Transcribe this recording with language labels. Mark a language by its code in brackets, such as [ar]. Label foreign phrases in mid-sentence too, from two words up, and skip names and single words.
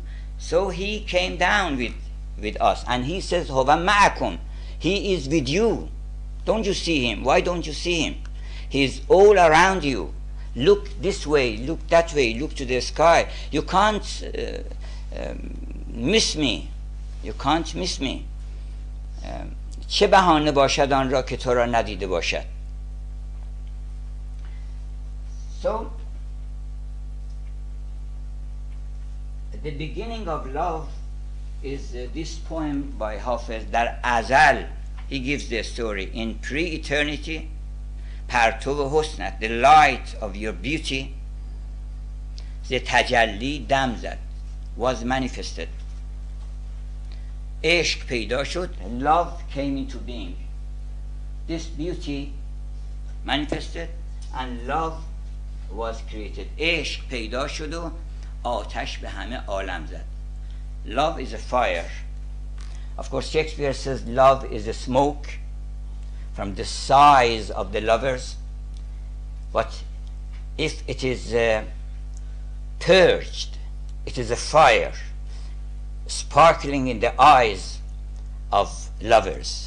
[en] So he came down with us and he says, [ar] هو معكم. [en] He is with you. Don't you see him? Why don't you see him? He is all around you. Look this way, look that way, look to the sky. You can't miss me. You can't miss me. [fa] چه بهانه باشد آن را که تو را ندیده باشد. [en] So the beginning of love is this poem by Hafiz, [fa] در ازل. [en] He gives the story. In pre-eternity, [fa] پرتو حسنت, [en] the light of your beauty, the [fa] تجلی دم زد, [en] was manifested. [fa] عشق پیدا شد, [en] love came into being. This beauty manifested and love was created. [fa] عشق پیدا شد و آتش به همه عالم زد. [en] Love is a fire. Of course, Shakespeare says love is a smoke from the size of the lovers, but if it is purged, it is a fire sparkling in the eyes of lovers.